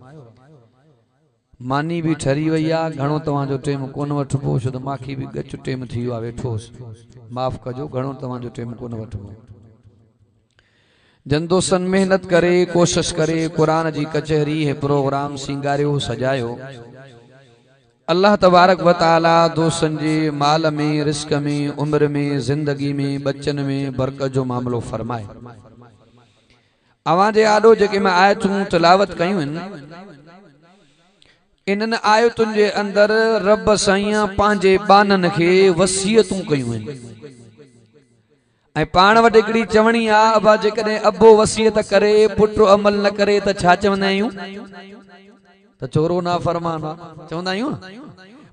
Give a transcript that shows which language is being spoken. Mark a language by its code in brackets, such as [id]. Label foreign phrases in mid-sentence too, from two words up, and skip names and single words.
[sd] मानी भी ठरी वही आ घणो तव्हांजो टेम कोन वठबो छो त माखी भी गच टेम थी वियो आहे वेठोस माफ़ कजो घणो तव्हांजो टेम कोन वठबो जन दोस्तन मेहनत करे कोशिश करे कुरान जी कचहरी है प्रोग्राम सिंगारियो सजायो [ar] الله تبارك وتعالى [sd] दोस्तन जे माल में रिस्क में उम्र में जिंदगी में बच्चन में बरकत जो मामलो फरमाए अवां जे आडो जेके मैं आयतूं तिलावत कयूं इन आयतुन जे अंदर रब साईं पांजे बानन के वसीयतूं कयूं ऐं पाण वटि हिकिड़ी चवणी आ अबा जेकॾहिं अबो वसीयत करे पुटु अमल न करे त छा चवंदा आहियूं त चोरो ना फरमान चवंदा आहियूं